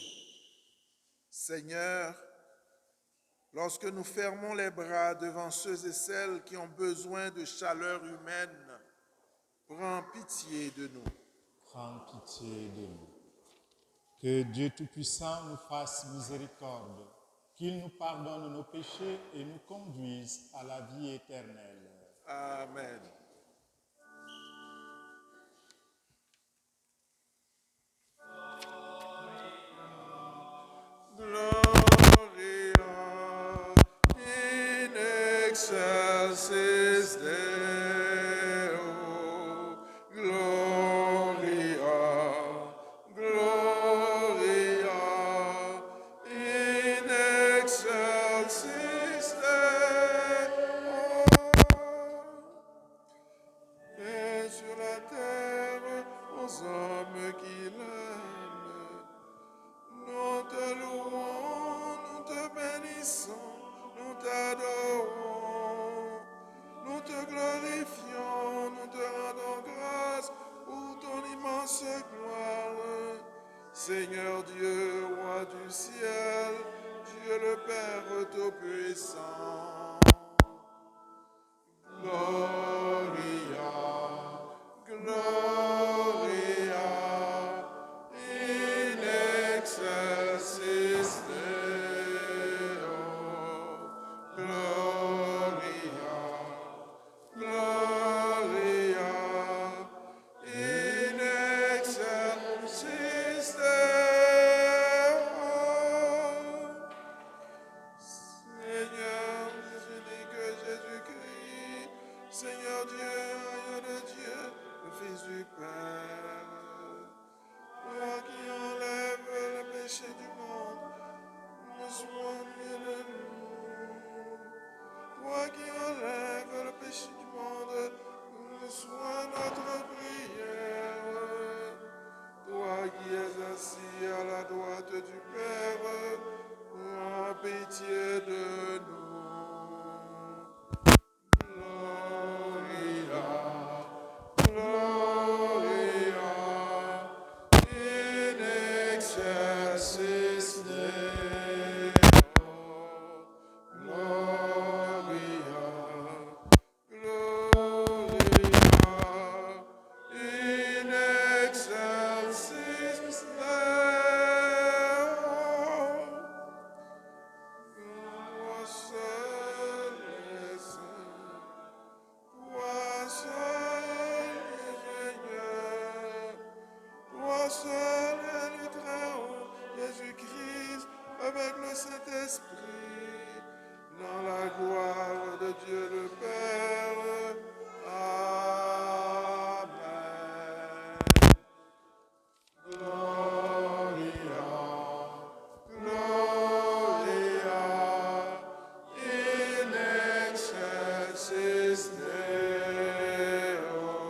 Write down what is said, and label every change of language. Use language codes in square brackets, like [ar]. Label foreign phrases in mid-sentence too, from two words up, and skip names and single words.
[fr] Seigneur, lorsque nous fermons les bras devant ceux et celles qui ont besoin de chaleur humaine, prends pitié de nous. Prends pitié de nous. Que Dieu Tout-Puissant nous fasse miséricorde, qu'il nous pardonne nos péchés et nous conduise à la vie éternelle. [la] Amen. Gloria in excelsis Deo. Gloria, Gloria in excelsis Deo. [fr] Et sur la terre aux hommes qui l'aiment. Nous te louons, nous te bénissons, nous t'adorons, nous te glorifions, nous te rendons grâce pour ton immense gloire. Seigneur Dieu, roi du ciel, Dieu le Père Tout-Puissant. [la] Gloria, Gloria in excelsis Deo. Gloria, Gloria in excelsis Deo. [fr] Seigneur, unique Jésus-Christ, Seigneur Dieu, agneau de Dieu, le Fils du Père, toi qui enlèves le péché du monde, reçois de nous. Toi qui enlèves le péché du monde, reçois notre prière. Toi qui es assis à la droite du Père, prends pitié de nous. [la] Gloria, Gloria in excelsis Deo. Gloria, Gloria in excelsis Deo. [fr] Toi seul est saint, toi seul est Seigneur, toi seul est le Très-Haut, Jésus-Christ, avec le Saint-Esprit, dans la gloire de Dieu le Père. Amen. [la] Gloria, Gloria in excelsis Deo.